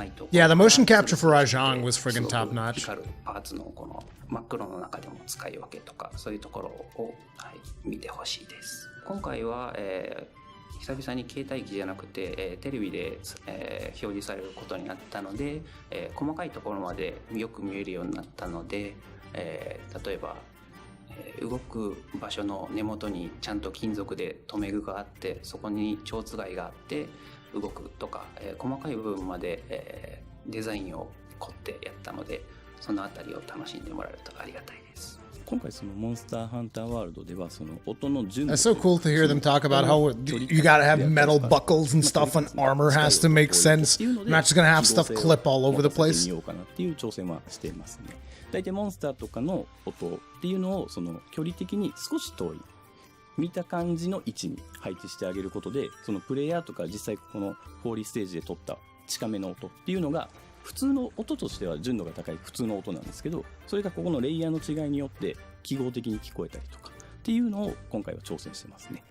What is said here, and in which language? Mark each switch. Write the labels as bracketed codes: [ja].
[en] Yeah, the motion capture for Rajang was friggin' top notch. [ja] 真っ黒の中でも使い分けとかそういうところを、見てほしいです。今回は、久々に携帯機じゃなくて、テレビで、表示されることになったので、細かいところまでよく見えるようになったので、例えば、動く場所の根元にちゃんと金属で留め具があってそこに蝶つがいがあって動くとか、細かい部分まで、デザインを凝ってやったのでそのあたりを楽しんでもらえるとありがたいです。今回そのモンスターハンターワールドではその音の順 [en] It's so cool to hear them talk about how you gotta have metal buckles and stuff and armor has to make sense. I'm not just gonna have stuff clip all over the place. [ja] 見ようかなっていう挑戦はしていますね。大体モンスターとかの音っていうのをその距離的に少し遠い見た感じの位置に配置してあげることで、そのプレイヤーとか実際このフォーリーステージで撮った近めの音っていうのが普通の音としては純度が高い普通の音なんですけど、それがここのレイヤーの違いによって記号的に聞こえたりとかっていうのを今回は挑戦してますね。